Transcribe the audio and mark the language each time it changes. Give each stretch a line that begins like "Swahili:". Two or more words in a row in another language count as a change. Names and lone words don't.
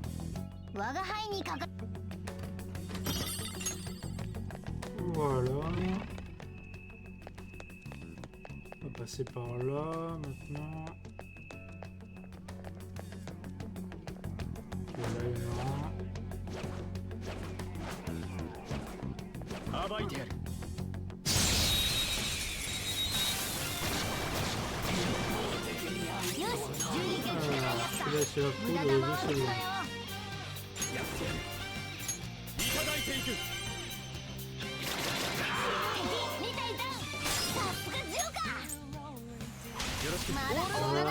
French: Voilà. On va passer par là maintenant. Voilà, non.
Japanese: 暴いてやる。
French: Là c'est la poudre et là c'est l'eau.
Japanese: いただいていく。
French: Voilà.